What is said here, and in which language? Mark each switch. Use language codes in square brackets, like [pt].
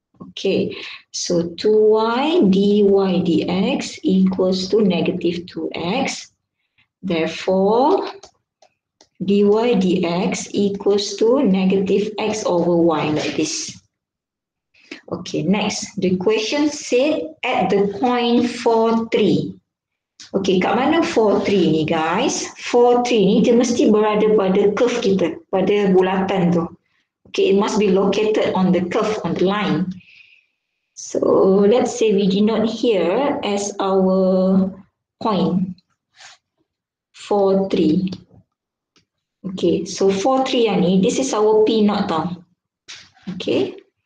[en] Okay, so 2y dy dx equals to negative 2x. Therefore, dy dx equals to negative x over y like this. Okay, next. The question said at the point 4, 3. [ms] Okay, kat mana 4, 3 ni guys? 4, 3 ni dia mesti berada pada curve kita, pada bulatan tu. [en] Okay, it must be located on the curve, on the line. So, let's say we denote here as our point 4, 3. Okay, so 4, 3 [ms] yang ni, [en] this is our P naught tau. Okay.